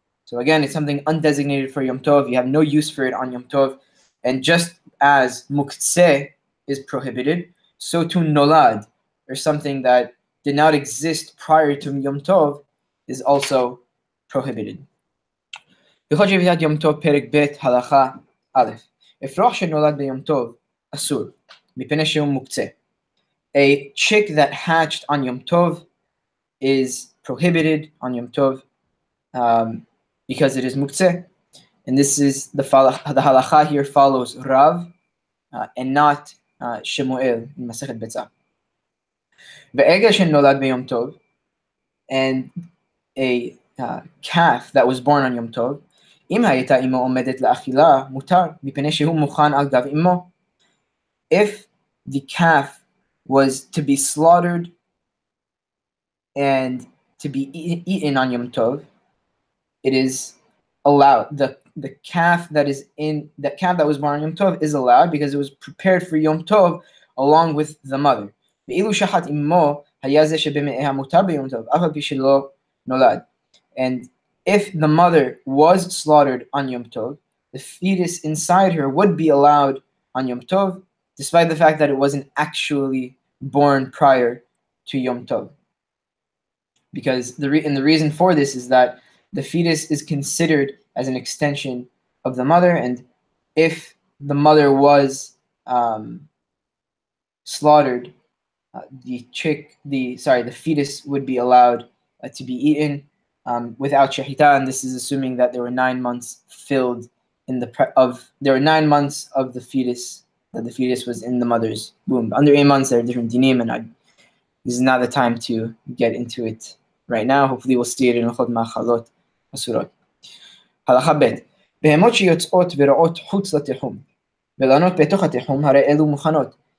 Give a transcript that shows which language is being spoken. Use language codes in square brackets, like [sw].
[en] So again, it's something undesignated for Yom Tov. You have no use for it on Yom Tov. And just as muktzeh is prohibited, so too nolad, or something that did not exist prior to Yom Tov, is also prohibited. [he] הלכות שביתת יום טוב פרק ב' הלכה א' אפרוח שנולד ביום טוב אסור מפני שהוא מוקצה. [en] A chick that hatched on Yom Tov is prohibited on Yom Tov because it is muktzeh. And this is the halacha here follows Rav and not Shemuel in Masechet Betzah. [he] ועגל שנולד ביום טוב, [en] and a calf that was born on Yom Tov, [he] אם הייתה אמו עומדת לאכילה, מותר, מפני שהוא מוכן על גב אמו. [en] If the calf was to be slaughtered and to be eaten on Yom Tov, it is allowed. The calf that was born on Yom Tov is allowed because it was prepared for Yom Tov along with the mother. [he] ואילו שחט אמו, היה זה שבמאיה מותר ביום טוב, אף על פי שלא נולד. [en] And if the mother was slaughtered on Yom Tov, the fetus inside her would be allowed on Yom Tov, despite the fact that it wasn't actually born prior to Yom Tov. Because the reason for this is that the fetus is considered as an extension of the mother, and if the mother was slaughtered, the fetus would be allowed to be eaten without Shevitat, and this is assuming that there were 9 months filled there were 9 months of the fetus, that the fetus was in the mother's womb. Under 8 months, there are different dinim, and this is not the time to get into it right now. Hopefully, we'll see it in Hachot Ma'achalot Asurot. Halacha Bet. [he] בהמות שיוצאות ורעות חוץ לתחום, ולענות בתוך התחום, הרי אלו מוכנות.